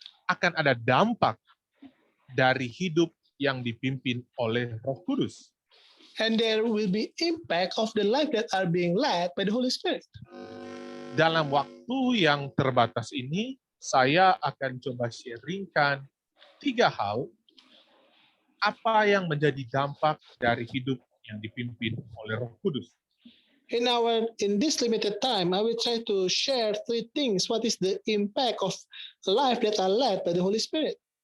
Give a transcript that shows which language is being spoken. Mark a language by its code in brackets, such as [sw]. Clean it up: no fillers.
[id] Akan ada dampak dari hidup yang dipimpin oleh Roh Kudus. [en] And there will be impact of the life that are being led by the Holy Spirit. [id] Dalam waktu yang terbatas ini, saya akan coba sharingkan 3 hal apa yang menjadi dampak dari hidup yang dipimpin oleh Roh Kudus. [en] In this limited time, I will try to share 3 things. What is the impact of life that are led by the Holy Spirit?